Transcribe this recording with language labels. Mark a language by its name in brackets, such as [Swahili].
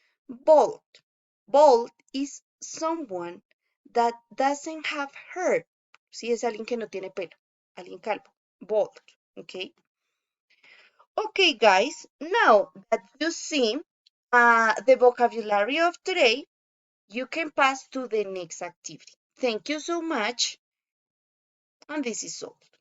[English] Bald. Bald is someone that doesn't have hair. [Spanish] Sí, es alguien que no tiene pelo, alguien calvo. [English] Bald, ¿ok? Okay, guys, now that you see the vocabulary of today, you can pass to the next activity. Thank you so much, and this is all.